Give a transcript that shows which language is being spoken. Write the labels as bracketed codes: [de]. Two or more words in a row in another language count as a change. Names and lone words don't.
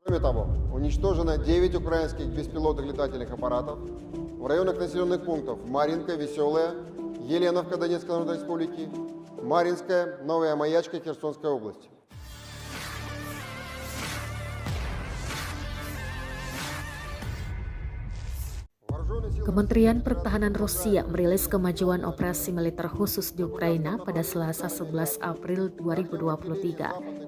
[ru] Кроме того, уничтожено 9 украинских беспилотных летательных аппаратов в районах населенных пунктов Маринка, Веселая, Еленовка Донецкой Народной Республики, Маринская, Новая Маячка Херсонской области. [id] Kementerian Pertahanan Rusia merilis kemajuan operasi militer khusus di Ukraina pada Selasa 11 April 2023.